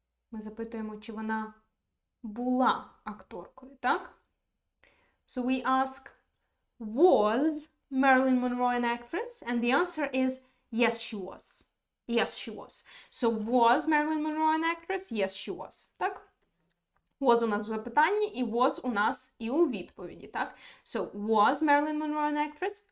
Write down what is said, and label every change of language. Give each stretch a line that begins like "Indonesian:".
Ukrainian: Ми запитуємо, чи вона була акторкою, так?
English: So we ask, was Marilyn Monroe an actress? And the answer is, yes, she was. Yes, she was. So, was Marilyn Monroe an actress? Yes, she was. Так?
Ukrainian: Was у нас в запитанні, і was у нас і у відповіді, так?
English: So, was Marilyn Monroe an actress?